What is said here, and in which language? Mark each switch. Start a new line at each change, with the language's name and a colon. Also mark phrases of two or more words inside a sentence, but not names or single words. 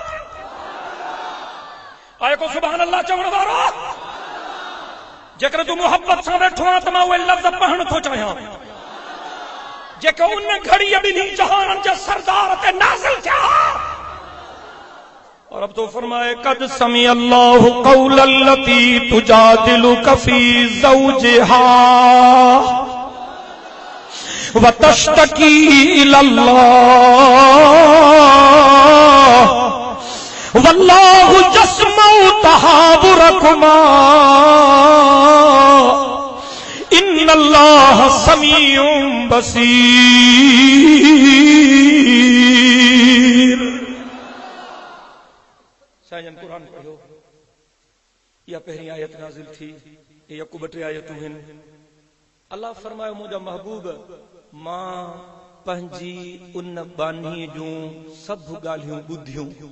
Sindhi: आए को
Arabic: سبحان الله
Sindhi: चवण वारो जेकर तू मोहब्बत सां वेठो आहीं त मां उहे लफ़्ज़ पढ़ण थो चाहियां जेके उन घड़ीअ ॿिन्ही जहाननि जे सरदार ते नाज़िल थिया
Urdu: और अब तो फरमाए
Arabic: قد سمع الله قول التي تجادلك في زوجها وتشتكي إلى الله والله يسمع تحاوركما إن الله سميع
Sindhi: बसीर साईं कुरान पढ़ो या पहिरीं आयत नाज़िल थी या को ॿ टे आयतूं आहिनि अल्लाह फरमायो मुंहिंजा महबूब मां पंहिंजी उन बानीअ जूं सभु ॻाल्हियूं ॿुधियूं